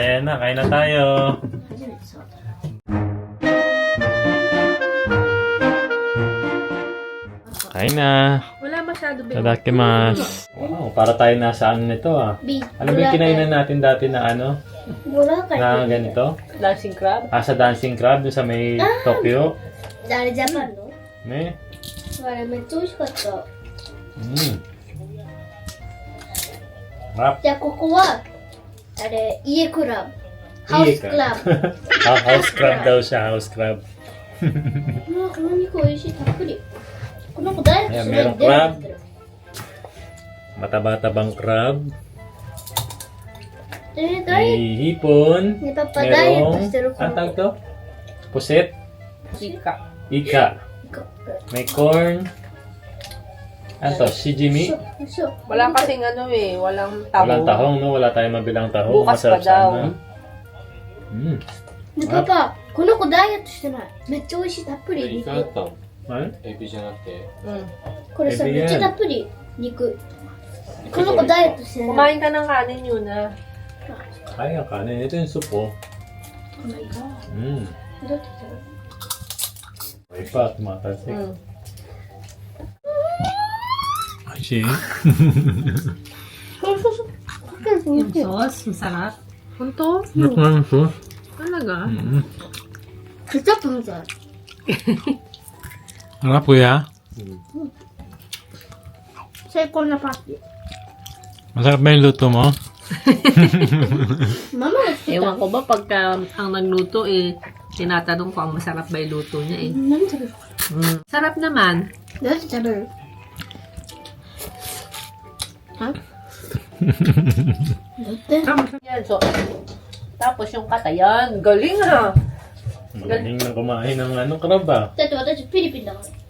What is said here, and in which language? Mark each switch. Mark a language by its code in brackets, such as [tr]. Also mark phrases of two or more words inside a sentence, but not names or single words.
[tl] Ayan na, kain na tayo. Kain na. Wala masyado ba? [ja] Itadakimasu. [tl] Wow, para tayo nasa ano nito Ano ba yung kinainan natin dati na ano? Na ganito? Dancing crab? Sa dancing crab dun sa may Tokyo. [ja] あれジャパンの Ne? あれめっちゃ美味しかった。 Rap. じゃあここはあれ家クラブ。ハウスクラブ。 [en] House crab [tl] daw siya, [en] house crab. [ja] うわこの肉美味しいたっぷり。この子ダイエットする [tl] Merong crab. Mataba-tabang crab. [ja] ダイエッ [tl] May hipon. [ja] トねパパダイエット [tl] Merong, [ja] してる子 [tl] ang tawag to? Puset. Chika. Ika. May corn. Ano to? Shijimi. [ja] そう。 [tl] Wala kasing ano walang tahong. Walang tahong, no? Wala tayong mabilang tahong. Bukas Masarap pa daw. sana. [ja] ねパパこの子ダイエットしてない。めっちゃ美味しいたっぷり肉。 [tl] Ano? [ja] エビじゃなくてこれさエビやんめっちゃたっぷり肉。この子ダイエットしてない。 [tl] Kumain ka ng kanin yun ah. Kaya kanin. Ito yung soup, oh. [en] Oh my god. [ja] どうやって食べる [tl] May pa, tumatalsik. [en] I see. [ja] そうそうそう。かけると美 [tl] Yung [ja] 味しい。 [tl] sauce, masarap. Punto? Ano ko lang ito? Talaga? [ja] ケチャップみたい。 [tl] Harap kuya. [ja] 最高なパーティー。 [tl] Masarap ba yung luto mo? [ja] ママが作った [tl] Ewan ko ba pagka ang nagluto tinatanong ko ang masarap ba yung luto niya [ja] 何食べる [tl] Sarap naman. [ja] どうやって食べるはどうやって [tl] Yan, so, tapos yung kata, yan, galing ha. Galing na kumain ng crab ah. [ja] だって私フィリピンだから